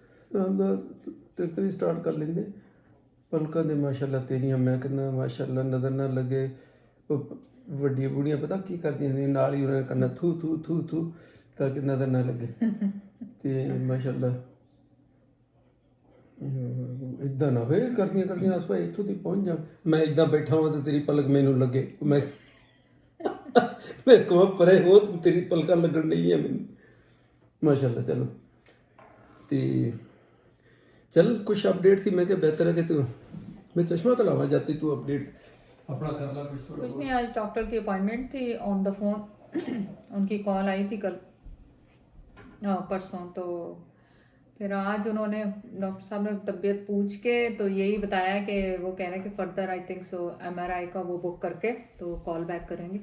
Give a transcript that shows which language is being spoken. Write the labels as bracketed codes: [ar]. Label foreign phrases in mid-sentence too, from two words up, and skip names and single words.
[hi] तेरे तो भी स्टार्ट कर लेंगे [pa] पलकां दे माशाअल्लाह तेरियां मैं कहना माशाअल्लाह नज़र ना लगे ਵੱਡੀਆਂ ਬੁੜੀਆਂ ਪਤਾ ਕੀ ਕਰਦੀਆਂ ਨੇ ਨਾਲ ਹੀ ਉਹਨਾਂ ਨੇ ਕਰਨਾ ਥੂ ਥੂ ਥੂ ਥੂ ਤਾਂ ਕਿ ਨਜ਼ਰ ਨਾ ਲੱਗੇ ਤੇ ਮਾਸ਼ਾਅੱਲਾ ਇਦਾਂ ਨਾ ਹੋਏ ਕਰਦੀਆਂ ਕਰਦੀਆਂ ਆਸ-ਪਾਸ ਇੱਥੋਂ ਦੀ ਪਹੁੰਚ ਜਾ ਮੈਂ ਇਦਾਂ ਬੈਠਾ ਹਾਂ ਤੇ ਤੇਰੀ ਪਲਕ ਮੈਨੂੰ ਲੱਗੇ ਮੈਂ ਕਹਾਂ ਪਰੇ ਹੋ ਤੇਰੀ ਪਲਕਾਂ ਲੱਗਣ ਨਹੀਂ ਹੈ ਮੈਨੂੰ ਮਾਸ਼ਾਅੱਲਾ ਚਲੋ ਤੇ [hi] चल कुछ अपडेट थी मैं क्या बेहतर है कि तू मैं चश्मा तो लावा जाती तू अपडेट अपना कर ला कुछ नहीं। आज डॉक्टर की अपॉइंटमेंट थी [en] on the phone [hi] उनकी कॉल आई थी कल परसों। तो फिर आज उन्होंने डॉक्टर साहब ने तबीयत पूछ के तो यही बताया कि वो कह रहे हैं कि फर्दर [en] I think so [hi] MRI का वो बुक करके तो कॉल बैक करेंगे।